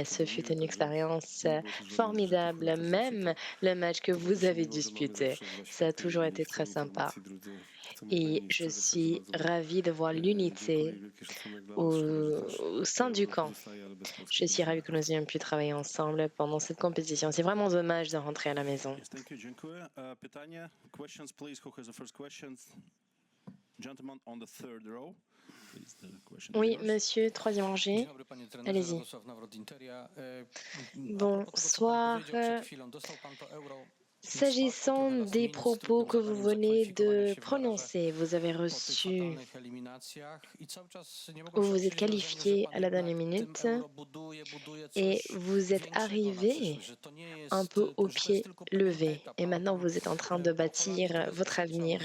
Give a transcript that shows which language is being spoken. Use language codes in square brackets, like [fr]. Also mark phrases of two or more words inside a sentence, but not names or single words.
[fr] Ce fut une expérience formidable, même le match que vous avez disputé. Ça a toujours été très sympa. Et je suis ravie de voir l'unité au sein du camp. Je suis ravie que nous ayons pu travailler ensemble pendant cette compétition. C'est vraiment dommage de rentrer à la maison. [en] Yes, thank you. [pl] Dziękuję. Pytanie? [en] Questions, please. Who has the first question? Gentleman on the third row. Please, the question is [fr] Oui, [en] yours. [fr] monsieur, troisième rangée. [pl] Dzień dobry, panie trenerze, [fr] Allez-y. [pl] Radosław Nawrot Interia. A propos tego, co pan [fr] Bonsoir. [pl] powiedział przed chwilą, dostał pan to euro. [fr] S'agissant des propos que vous venez de prononcer, vous avez reçu ou vous êtes qualifié à la dernière minute et vous êtes arrivé un peu au pied levé et maintenant vous êtes en train de bâtir votre avenir.